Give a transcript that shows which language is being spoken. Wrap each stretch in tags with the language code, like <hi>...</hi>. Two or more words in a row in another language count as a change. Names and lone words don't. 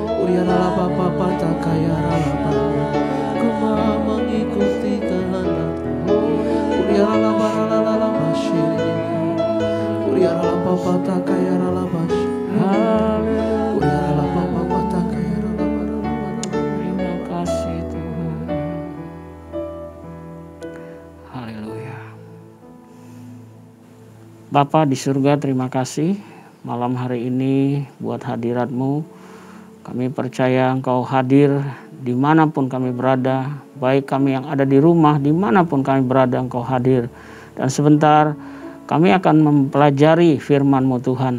<id>Kuriara Bapa Patakayara Bapa. Ku mau mengikuti kehendak-Mu. Kuriara Bapa Bashiri. Kuriara Bapa Patakayara Bapa. Kuriara Bapa Patakayara Bapa. Terima kasih Tuhan. Haleluya. Bapa di surga, terima kasih malam hari ini buat hadirat-Mu. Kami percaya Engkau hadir dimanapun kami berada, baik kami yang ada di rumah, dimanapun kami berada Engkau hadir. Dan sebentar kami akan mempelajari firman-Mu Tuhan.</id>